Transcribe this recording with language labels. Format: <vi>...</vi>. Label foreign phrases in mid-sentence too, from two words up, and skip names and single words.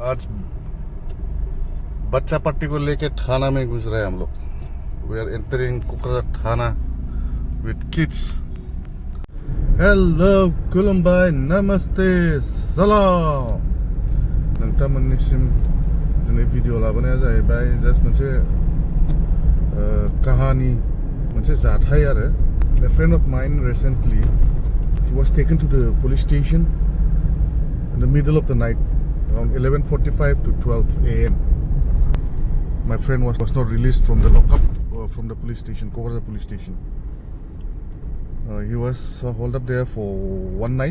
<hi>आज बच्चा पार्टी को लेके थाना में घुस रहे हैं हम लोग.</hi> <en>We are entering Kokrajhar Thana with kids. Hello, Kulumbai, Namaste, Salam.</en> <brx>नोंथांमोननिसिम दिनै भिडिअ लाबोनाया जाहैबाय जास्ट मोनसे काहानि मोनसे जाथाय आरो.</brx> <en>A friend of mine recently he was taken to the police station in the middle of the night around 11:45 to 12 a.m. My friend was not released from the lockup from the police station, Kokrajhar police station. He was held up there for one night.</en>